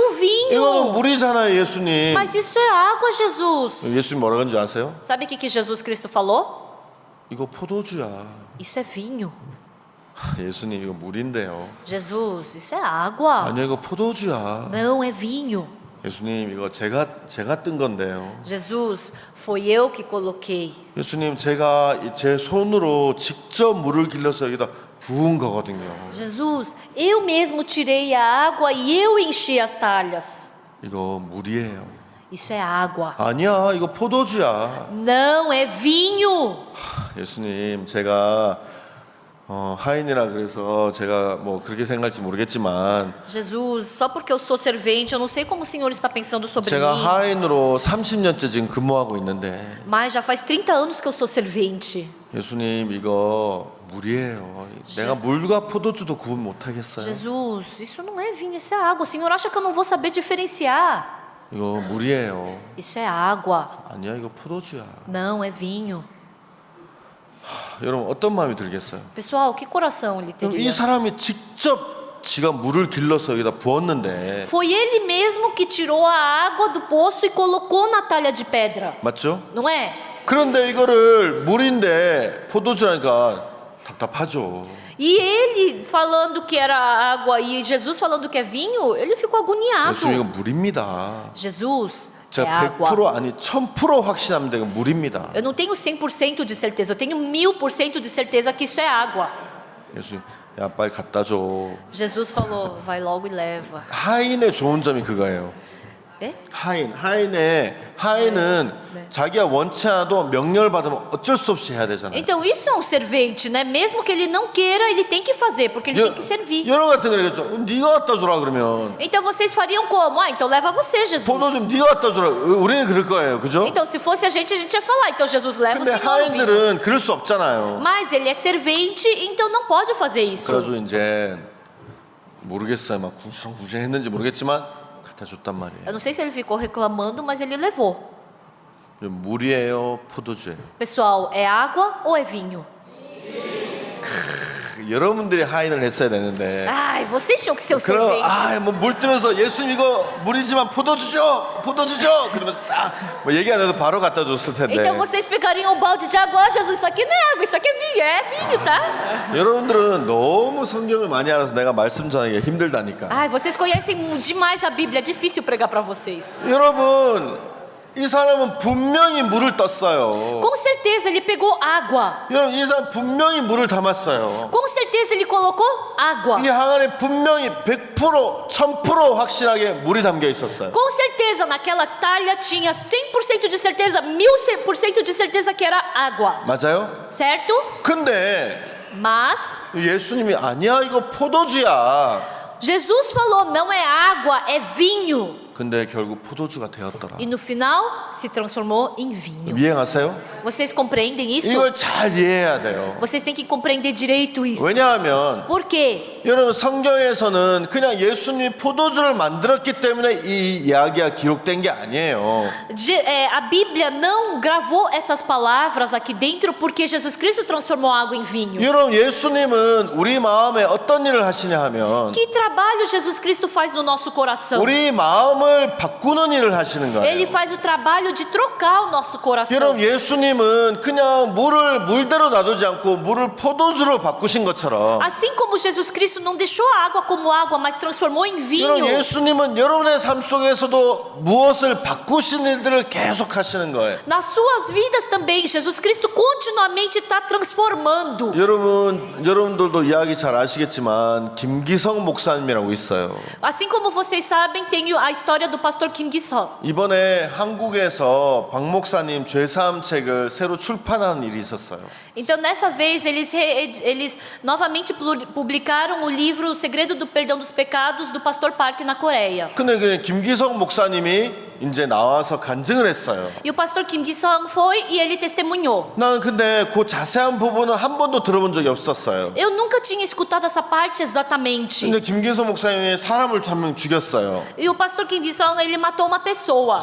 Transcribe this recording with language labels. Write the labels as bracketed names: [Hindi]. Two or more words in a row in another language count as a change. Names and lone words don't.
[Korean] 이거는 vinho. 물이잖아요, 예수님. [Portuguese] Mas isso é água, Jesus. [Korean] 예수님 뭐라 그런지 아세요? [Portuguese] Sabe o que Jesus Cristo falou? [Korean] 이거 포도주야. [Portuguese] Isso é vinho. [Korean] 예수님 이거 물인데요. [Portuguese] Jesus, isso é água. [Korean] 아니요 이거 포도주야. [Portuguese] Não é vinho. [Korean] 예수님 이거 제가 뜬 건데요. [Portuguese] Jesus, foi eu que coloquei. [Korean] 예수님 제가 제 손으로 직접 물을 길러서 여기다 부은 거거든요. [Portuguese] Jesus, eu mesmo tirei a água e eu enchi as talhas. [Korean] 이거 물이에요. [Portuguese] Isso é água. [Korean] 아니야 이거 포도주야. [Portuguese] Não é vinho. [Korean] 예수님 제가 하인이라 그래서 제가 뭐 그렇게 생각할지 모르겠지만 [Portuguese] Jesus, só porque eu sou servente, eu não sei como o Senhor está pensando sobre 제가 mim. [Korean] 하인으로 30년째 지금 근무하고 있는데 [Portuguese] Mas já faz 30 anos que eu sou servente. [Korean] 예수님 이거 물이에요. 내가 물과 포도주도 구분 못하겠어요. [Portuguese] Jesus, isso não é vinho, isso é água. O Senhor acha que eu não vou saber diferenciar? [Korean] 이거 물이에요. [Portuguese] Isso é água. [Korean] 아니야 이거 포도주야. [Portuguese] Não é vinho. [Korean] 여러분 어떤 마음이 들겠어요? [Portuguese] Pessoal, que coração ele [Korean] 그럼 이 teria? 사람이 직접 지가 물을 길러서 여기다 부었는데 [Portuguese] Foi ele mesmo que tirou a água do poço e colocou na talha de pedra. [Korean] 맞죠? [Portuguese] Não é? [Korean] 그런데 이거를 물인데 포도주라니까 답답하죠. [Portuguese] E ele falando que era água e Jesus falando que é vinho, ele ficou agoniado. [Korean] 예수님 이거 물입니다. [Portuguese] Jesus, é 제가 água. [Korean] 100% 아니 1000% 확신합니다. 이거 물입니다. [Portuguese] Eu não tenho 100% de certeza, eu tenho 1000% de certeza que isso é água. [Korean] 예수님 야 빨리 갖다 줘. [Portuguese] Jesus falou, vai logo e leva. [Korean] 하인의 좋은 점이 그거예요. É? 하인은 자기가 원치 않아도 명령을 받으면 어쩔 수 없이 해야 되잖아요. [Portuguese] Então isso é um servente, né? Mesmo que ele não queira, ele tem que fazer, porque ele tem que servir. [Korean] 여러 같은 거겠죠. 네가 갖다 주라 그러면 [Portuguese] Então vocês fariam como? Ah, então leva você, Jesus. [Korean] 포도 좀 네가 갖다 주라. 우리는 그럴 거예요, 그죠? [Portuguese] Então se fosse a gente ia falar, então Jesus leva o 근데 Senhor o vinho. [Korean] 하인들은 그럴 수 없잖아요. [Portuguese] Mas ele é servente, então não pode fazer isso. [Korean] 그래가지고 이제 모르겠어요, 막 구성했는지 모르겠지만 갖다 줬단 말이에요. [Portuguese] Eu não sei se ele ficou reclamando, mas ele levou. [Korean] 물이에요, 포도주예요. [Portuguese] Pessoal, é água ou é vinho? [Korean] 여러분들이 하인을 했어야 되는데. [Portuguese] Ai, vocês tinham que ser os 그럼 serventes. [Korean] 물 뜨면서 예수님 이거 물이지만 포도주죠, 포도주죠. 그러면서 딱 뭐 얘기 안 해도 바로 갖다 줬을 텐데. [Portuguese] Então vocês pegariam o balde de água, ah, Jesus, isso aqui não é água, isso aqui é vinho, tá? [Korean] 여러분들은 너무 성경을 많이 알아서 내가 말씀 전하기가 힘들다니까. [Portuguese] Ai, vocês conhecem demais a Bíblia, é difícil pregar para vocês. [Korean] 여러분 이 사람은 분명히 물을 떴어요. [Portuguese] Com certeza ele pegou água. [Korean] 여러분 이 사람 분명히 물을 담았어요. [Portuguese] Com certeza ele colocou água. [Korean] 이 항아리에 분명히 100% 1000% 확실하게 물이 담겨 있었어요. [Portuguese] Com certeza naquela talha tinha 100% de certeza, 1000% de certeza que era água. [Korean] 맞아요? [Portuguese] Certo? [Korean] 근데 [Portuguese] Mas [Korean] 예수님이 아니야 이거 포도주야. [Portuguese] Jesus falou, não é água, é vinho. [Korean] 근데 결국 포도주가 되었더라. [Portuguese] E no final se transformou em vinho. [Korean] 이해하세요? [Portuguese] Vocês compreendem isso? [Korean] 이걸 잘 이해해야 돼요. [Portuguese] Vocês têm que compreender direito isso. [Korean] 왜냐하면 [Portuguese] Por quê? [Korean] 여러분 성경에서는 그냥 예수님이 포도주를 만들었기 때문에 이 이야기가 기록된 게 아니에요. [Portuguese] A Bíblia não gravou essas palavras aqui dentro porque Jesus Cristo transformou água em vinho. [Korean] 여러분 예수님은 우리 마음에 어떤 일을 하시냐 하면 [Portuguese] Que trabalho Jesus Cristo faz no nosso coração? [Korean] 우리 마음을 바꾸는 일을 하시는 Ele 거예요. [Portuguese] faz o trabalho de trocar o nosso coração. [Korean] 여러분 예수님은 그냥 물을 물대로 놔두지 않고 물을 포도주로 바꾸신 것처럼 [Portuguese] Assim como Jesus Cristo não deixou a água como água, mas transformou em vinho. [Korean] 여러분 예수님은 여러분의 삶 속에서도 무엇을 바꾸신 일들을 계속 하시는 거예요. [Portuguese] Nas suas vidas também, Jesus Cristo continuamente está transformando. [Korean] 여러분들도 이야기 잘 아시겠지만 김기성 목사님이라고 있어요. [Portuguese] Assim como vocês sabem, tem a história do pastor Kim Gi-seo. [Korean] 이번에 한국에서 박 목사님 죄사함 책을 책을 새로 출판하는 일이 있었어요. [Portuguese] Então, nessa vez, eles novamente publicaram o livro O Segredo do Perdão dos Pecados, do pastor Park na Coreia. [Korean] 근데 그 김기성 목사님이 이제 나와서 간증을 했어요. [Portuguese] E o pastor Kim Gi-sung foi e ele testemunhou. [Korean] 나는 근데 그 자세한 부분은 한 번도 들어본 적이 없었어요. [Portuguese] Eu nunca tinha escutado essa parte exatamente. [Korean] 근데 김기성 목사님이 사람을 한 명 죽였어요. [Portuguese] E o pastor Kim Gi-sung, ele matou uma pessoa.